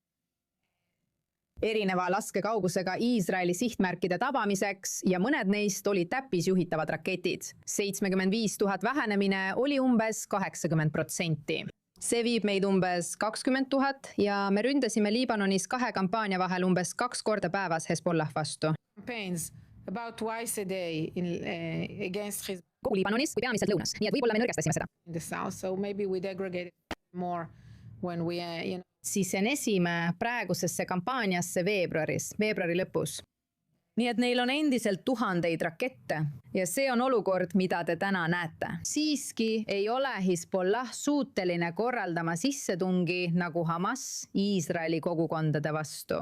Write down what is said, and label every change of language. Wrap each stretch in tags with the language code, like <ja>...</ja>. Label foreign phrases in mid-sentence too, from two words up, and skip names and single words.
<et>Erineva laskekaugusega Iisraeli sihtmärkide tabamiseks ja mõned neist olid täppisjuhitavad raketid. 75 000 vähenemine oli umbes 80%. See viib meid umbes 20 000 ja me ründasime Liibanonis 2 kampaania vahel umbes 2 korda päevas Hezbollah vastu.</et> <en>About twice a day against Hezbollah.</en> <et>Kogu Liibanonis kui peamiselt lõunas, nii et võib-olla me nõrgestasime seda.</et> <en>In the south, so maybe we degraded more when we,</en> <et>Sisenesime praegusesse kampaaniasse veebruari lõpus. Nii et neil on endiselt tuhandeid rakette ja see on olukord, mida te täna näete. Siiski ei ole Hezbollah suuteline korraldama sissetungi nagu Hamas Iisraeli kogukondade vastu.</et>